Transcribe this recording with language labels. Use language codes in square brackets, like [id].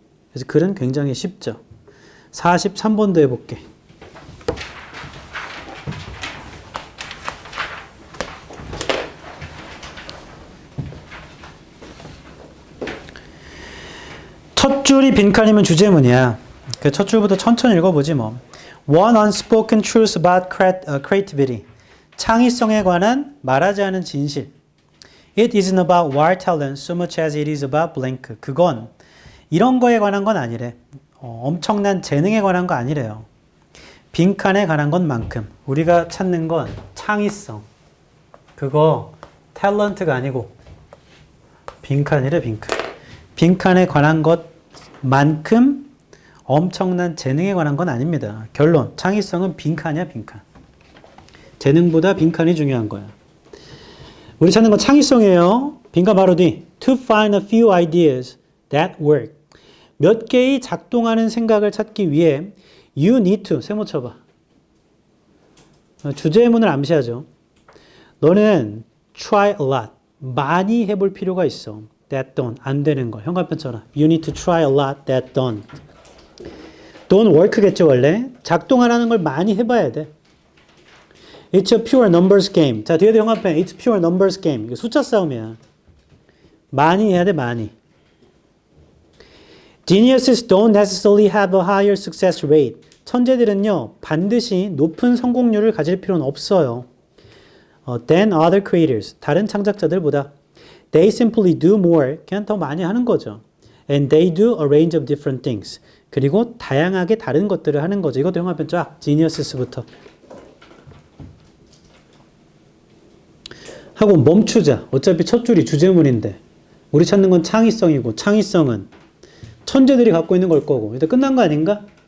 [ko] 그래서 글은 굉장히 쉽죠. 43번도 해볼게. 첫 줄이 빈칸이면 주제문이야. 그 첫 줄부터 천천히 읽어보지 뭐. [en] One unspoken truth about creativity. [ko] 창의성에 관한 말하지 않은 진실. [en] It isn't about wild talent so much as it is about blank. [ko] 그건 이런 거에 관한 건 아니래. 엄청난 재능에 관한 거 아니래요. 빈칸에 관한 것만큼. 우리가 찾는 건 창의성. 그거 탤런트가 아니고 빈칸이래, 빈칸. 빈칸에 관한 것만큼 엄청난 재능에 관한 건 아닙니다. 결론, 창의성은 빈칸이야, 빈칸. 재능보다 빈칸이 중요한 거야. 우리 찾는 건 창의성이에요. 빈칸 바로 뒤. [en] To find a few ideas that work. [ko] 몇 개의 작동하는 생각을 찾기 위해 [en] you need to, [ko] 세모 쳐봐. 주제문을 암시하죠. 너는 [en] try a lot. [ko] 많이 해볼 필요가 있어. [en] That don't, [ko] 안 되는 거. 현관편처럼. [en] You need to try a lot that don't. don't work [ko] 겠죠, 원래. 작동하라는 걸 많이 해봐야 돼. [en] It's a pure numbers game. [ko] 자, 뒤에도 현관편. [en] It's pure numbers game. [ko] 이거 숫자 싸움이야. 많이 해야 돼, 많이. [en] Geniuses don't necessarily have a higher success rate. [ko] 천재들은요, 반드시 높은 성공률을 가질 필요는 없어요. [en] Than other creators. [ko] 다른 창작자들보다. [en] They simply do more. [ko] 그냥 더 많이 하는 거죠. [en] And they do a range of different things. [ko] 그리고 다양하게 다른 것들을 하는 거죠. 이것도 형합편 쫙. Geniuses부터. 하고 멈추자. 어차피 첫 줄이 주제문인데. 우리 찾는 건 창의성이고, 창의성은 천재들이 갖고 있는 걸 거고. 일단 끝난 거 아닌가?